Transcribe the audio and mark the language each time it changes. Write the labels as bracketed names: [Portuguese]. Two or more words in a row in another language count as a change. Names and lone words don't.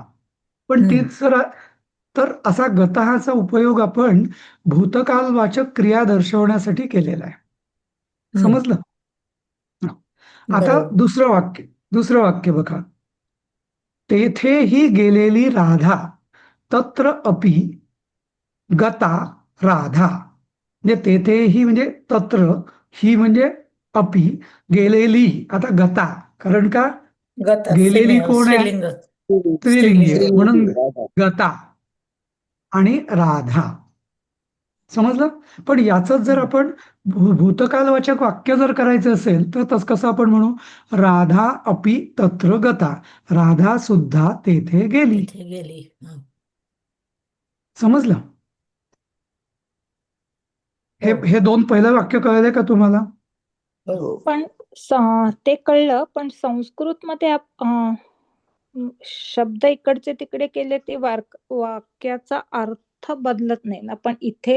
[Marathi] पण तीच जर तर असा गतःचा उपयोग आपण भूतकालवाचक क्रिया दर्शवण्यासाठी केलेला आहे. समजलं? हा. आता बरोबर. दुसरं वाक्य बघा, तेथेही गेलेली राधा [Sanskrit] तत्र अपि गता राधा. [Marathi] म्हणजे तेथेही म्हणजे तत्र, ही म्हणजे अपि, गेलेली. आता गता, कारण का गता गेलेली कोण आहे? स्त्रीलिंग. स्त्रीलिंगी आहे स्त्रीलिंग. म्हणून श्रीलिंगी राधा. गता आणि राधा. समजलं? पण याच जर आपण भूतकालवाचक वाक्य जर करायचं असेल तर तस कसं आपण म्हणू? [Sanskrit] राधा अपि तत्र गता, [Marathi] राधा सुद्धा तेथे गेली. तिथे गेली. समजलं? हे हो हे दोन पहिलं वाक्य कळले का तुम्हाला? हो. पण ते कळलं, पण संस्कृत मध्ये शब्द इकडचे तिकडे केले ते वाक्याचा अर्थ बदलत नाही ना, पण इथे